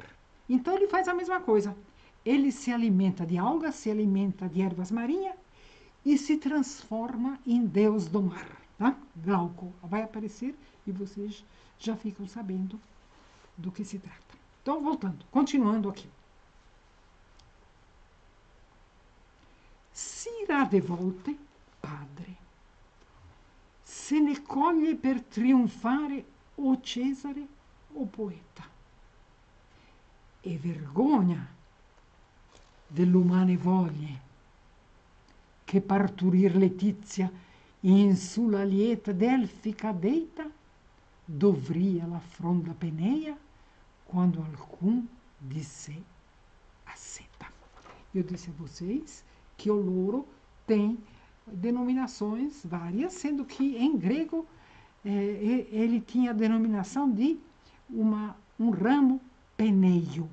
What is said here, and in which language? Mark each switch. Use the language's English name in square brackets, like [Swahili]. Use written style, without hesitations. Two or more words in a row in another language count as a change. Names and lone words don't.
[Portuguese] Então ele faz a mesma coisa. Ele se alimenta de algas, se alimenta de ervas marinhas e se transforma em deus do mar. Tá? Glauco vai aparecer e vocês já ficam sabendo do que se trata. Então, voltando, continuando aqui. [Italian] Si irà de volte, padre, se ne coglie per trionfare o Cesare o poeta. E vergogna dell'umane voglie che parturir letizia in sulla lieta delfica deita dovria la fronda peneia quando alcun de sé aceta. [Portuguese] Eu disse a vocês que o louro tem denominações várias, sendo que em grego ele tinha a denominação de um ramo peneio.